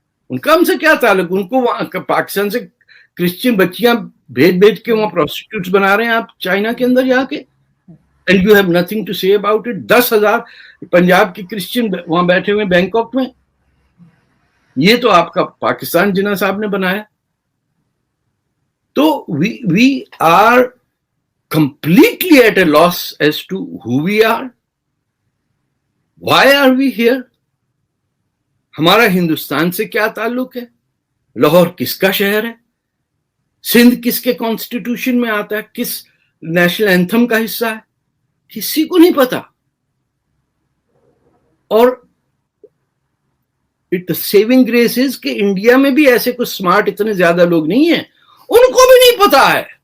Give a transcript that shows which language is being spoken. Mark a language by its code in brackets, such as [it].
[ur] ان کا ہم سے کیا تعلق؟ ان کو پاکستان سے کرسچن بچیاں بھیج کے وہاں پروسٹیٹیوٹس بنا رہے ہیں آپ چائنا کے اندر جا کے, [en] And you have nothing to say about it. [ur] 10,000 پنجاب کے کرسچن وہاں بیٹھے ہوئے بینکاک میں. یہ تو آپ کا پاکستان جناح صاحب نے بنایا. [en] تو we are completely at a loss as to who we are. Why are we here? [ur] ہمارا ہندوستان سے کیا تعلق ہے؟ لاہور کس کا شہر ہے؟ سندھ کس کے کانسٹیٹیوشن میں آتا ہے؟ کس نیشنل اینتھم کا حصہ ہے؟ کسی کو نہیں پتا. اور [en] saving grace is [ur] کہ انڈیا میں بھی ایسے کچھ سمارٹ اتنے زیادہ لوگ نہیں ہیں, ان کو بھی نہیں پتا ہے.